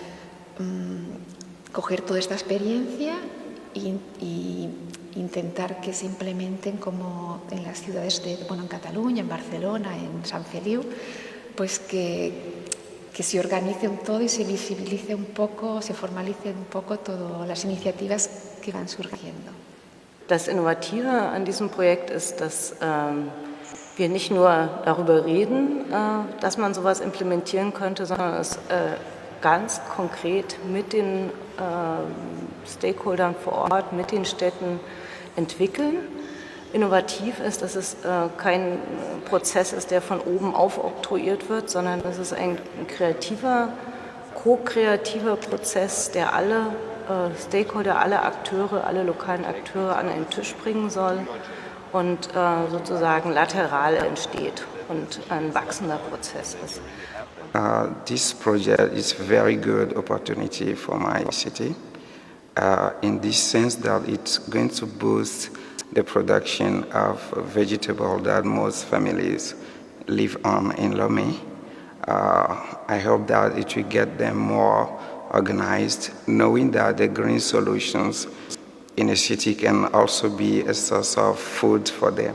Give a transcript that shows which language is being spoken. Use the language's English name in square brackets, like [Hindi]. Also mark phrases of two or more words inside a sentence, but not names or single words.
[Spanish] coger toda esta experiencia y intentar que se implementen como en las ciudades en Cataluña, en Barcelona, en Sant Feliu, pues que se organice todo y se visibilice un poco, se formalice un poco todas las iniciativas que van surgiendo. [German] Das Innovative an diesem Projekt ist, dass wir nicht nur darüber reden, dass man sowas implementieren könnte, sondern es ganz konkret mit den Stakeholdern vor Ort, mit den Städten entwickeln. Innovativ ist, dass es kein Prozess ist, der von oben aufoktroyiert wird, sondern es ist ein kreativer, ko-kreativer Prozess, der alle Stakeholder, alle Akteure, alle lokalen Akteure an einen Tisch bringen soll und sozusagen lateral entsteht und ein wachsender Prozess ist. [English] This project is a very good opportunity for my city in this sense that it's going to boost the production of vegetables that most families live on in Lomé. I hope that it will get them more organized, knowing that the green solutions in a city can also be a source of food for them.